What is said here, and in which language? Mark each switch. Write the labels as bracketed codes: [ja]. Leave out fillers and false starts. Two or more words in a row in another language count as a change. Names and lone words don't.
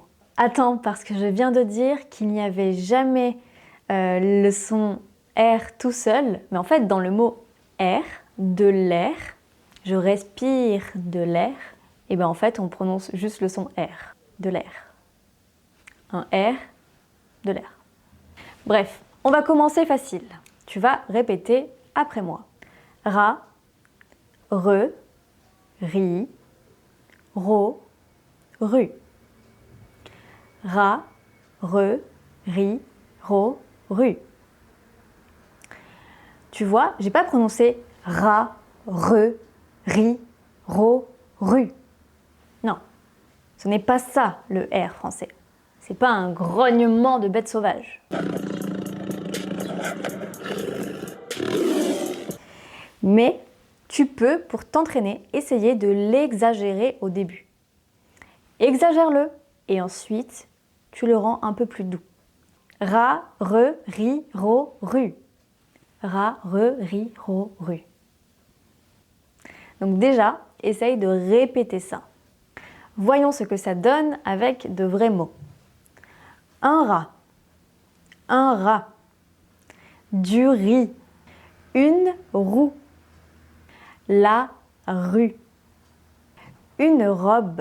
[fr] Attends, parce que je viens de dire qu'il n'y avait jamais le son R tout seul, mais en fait dans le mot R, de l'air, je respire de l'air, et bien en fait on prononce juste le son R, de l'air. Un R, de l'air. Bref, on va commencer facile. Tu vas répéter après moi. Ra, re, ri, ro, ru. Ra, re, ri, ro, ru. Tu vois, j'ai pas prononcé ra, re, ri, ro, ru. Non, Ce n'est pas ça le R français. C'est pas un grognement de bête sauvage. Mais tu peux, pour t'entraîner, essayer de l'exagérer au début. Exagère-le et ensuite, tu le rends un peu plus doux. Ra, re, ri, ro, ru. Ra, re, ri, ro, ru. Donc déjà, essaye de répéter ça. Voyons ce que ça donne avec de vrais mots. Un rat. Un rat. Du riz. Une roue. La rue. Une robe.